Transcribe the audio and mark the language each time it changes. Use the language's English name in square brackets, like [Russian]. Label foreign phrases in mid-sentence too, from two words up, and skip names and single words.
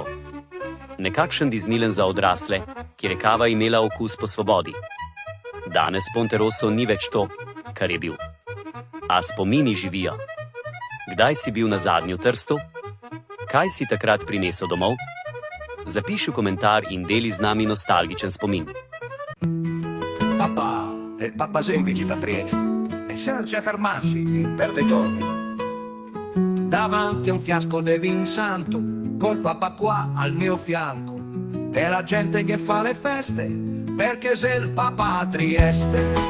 [Slovenian] Nekakšen Disneyland za odrasle, kjer je kava imela okus po svobodi. Danes Ponteroso ni več to, kar je bil. A spomini živijo. Kdaj si bil nazadnje v Trstu? Kaj si takrat prinesel domov? Zapiši komentar in deli z nami nostalgičen spomin. [Italian] Papà, il papà sempre ci da Trieste e senza fermarsi per dei giorni. Davanti a un fiasco di vin santo, col papà qua al mio fianco, e la gente che fa le feste, perché sei il papà a Trieste.